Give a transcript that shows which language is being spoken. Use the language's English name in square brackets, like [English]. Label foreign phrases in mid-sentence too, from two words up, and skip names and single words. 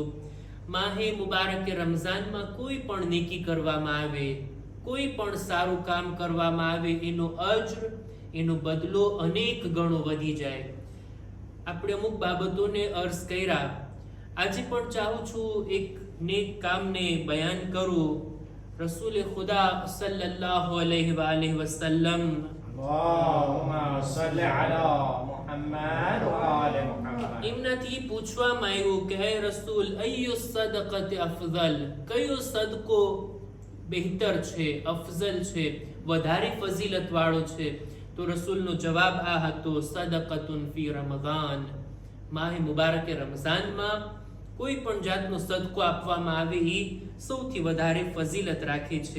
[Gujarati] માહે મુબારક રમઝાનમાં કોઈ પણ નેકી કરવામાં આવે, કોઈ પણ સારું કામ કરવામાં આવે, એનો અજ્ર, એનો બદલો અનેક ગણો વધી જાય. આપણે અમુક બાબતોને અર્ઝ કર્યા. આજે પણ ચાહું છું એક નેક કામને બયાન કરું. [Arabic] رسول خدا صلى الله عليه وسلم اللهم صل على محمد وآل محمد. [Gujarati] इमनाथी पूछવામાં આવ્યું કે હે રસૂલ, [Arabic] أي صدقة أفضل, [Gujarati] કયો સદકો બહેતર છે, અફઝલ છે, વધારે ફઝીલત વાળો છે? તો રસૂલનો જવાબ આ હતો, [Arabic] صدقة في رمضان. [Gujarati] માહે મુબારક રમઝાનમાં કોઈ પણ જાતનો સદકો આપવામાં આવે એ સૌથી વધારે ફઝીલત રાખે છે.